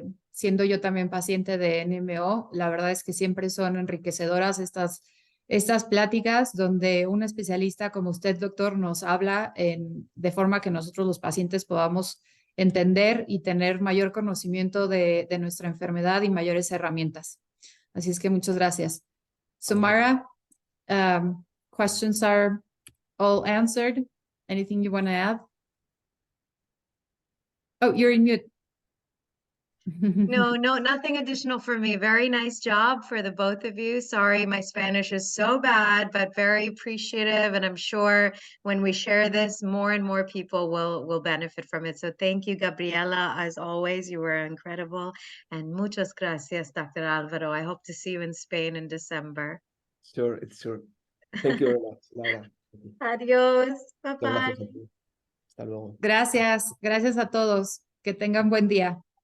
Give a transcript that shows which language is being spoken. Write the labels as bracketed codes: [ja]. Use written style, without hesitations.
[es] Siendo yo también paciente de NMO, la verdad es que siempre son enriquecedoras estas pláticas donde un especialista como usted, doctor, nos habla de forma que nosotros los pacientes podamos entender y tener mayor conocimiento de nuestra enfermedad y mayores herramientas. Así es que muchas gracias. [en] Samara, questions are all answered. Anything you want to add? Oh, you're in mute. No, nothing additional for me. Very nice job for the both of you. Sorry, my Spanish is so bad, but very appreciative. And I'm sure when we share this, more and more people will benefit from it. So thank you, Gabriela. As always, you were incredible. And [es] muchas gracias, [en] Dr. Alvaro. I hope to see you in Spain in December. Sure, it's sure. Thank you very much, Laura. [es] Adiós. [en] Bye bye. [es] Gracias a ti. Hasta luego. Gracias a todos. Que tengan buen día.